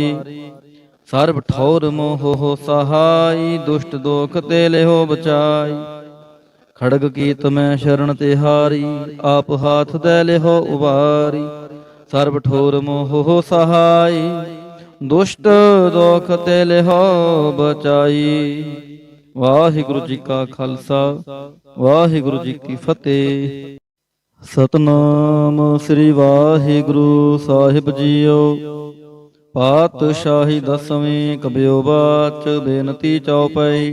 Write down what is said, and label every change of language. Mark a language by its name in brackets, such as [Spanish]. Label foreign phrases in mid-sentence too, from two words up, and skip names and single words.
[Punjabi] ਸਰਬ ਠੌਰ ਮੋਹ ਹੋ ਸਹਾਇ, ਦੁਸ਼ਟ ਦੋਖ ਤੇ ਲੇਹੋ ਬਚਾਈ। ਖੜਗ ਕੀਤ ਮੈਂ ਸ਼ਰਣ ਤਿਹਾਰੀ, ਆਪ ਹਾਥ ਦੈ ਲੇਹੋ ਉਬਾਰੀ। ਸਰਬ ਠੋਰ ਮੋਹ ਹੋ ਸਹਾਇ, ਦੁਸ਼ਟ ਦੋਖ ਤੇ ਲੇਹੋ ਬਚਾਈ। ਵਾਹਿਗੁਰੂ ਜੀ ਕਾ ਖਾਲਸਾ, ਵਾਹਿਗੁਰੂ ਜੀ ਕੀ ਫਤਿਹ। ਸਤਨਾਮ ਸ੍ਰੀ ਵਾਹਿਗੁਰੂ ਸਾਹਿਬ ਜੀਓ। ਪਾਤਸ਼ਾਹੀ ਦਸਵੀਂ ਕਬਿਓ ਬਾਚ, ਬੇਨਤੀ ਚਉਪਈ।